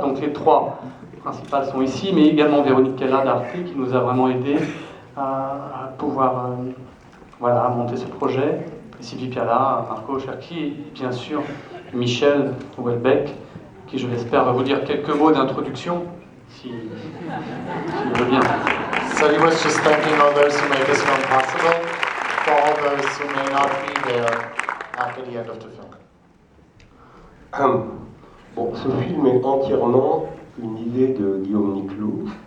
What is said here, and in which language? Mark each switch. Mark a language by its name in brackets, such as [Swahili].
[French] Donc les 3 principales sont ici, mais également Véronique Kella d'Arte qui nous a vraiment aidés à pouvoir monter ce projet. Et Sylvie Piala, Marco Cherki et bien sûr Michel Houellebecq, qui je l'espère va vous dire quelques mots d'introduction, s'il veut bien. [English] So he was just thanking all those who made this film possible, for all those who may not be there after the end of the film. [French] Bon, ce film est entièrement une idée de Guillaume Niclou.